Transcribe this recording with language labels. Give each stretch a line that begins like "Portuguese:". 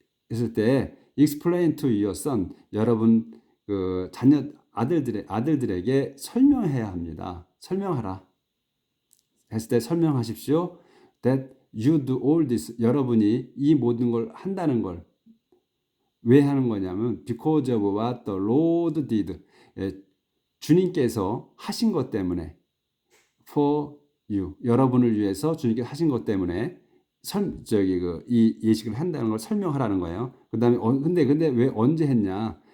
Korean: 했을 때
English: explain to your son,
Korean: 여러분 그 자녀 아들들에게 설명해야 합니다. 설명하라. 했을 때 설명하십시오.
English: that you do all this,
Korean: 여러분이 이 모든 걸 한다는 걸, 왜 하는 거냐면
English: because of what the Lord did.
Korean: 예, 주님께서 하신 것 때문에
English: for you
Korean: 여러분을 위해서 주님께서 하신 것 때문에 이 예식을 한다는 걸 설명하라는 거예요. 그다음에 근데 왜 언제 했냐?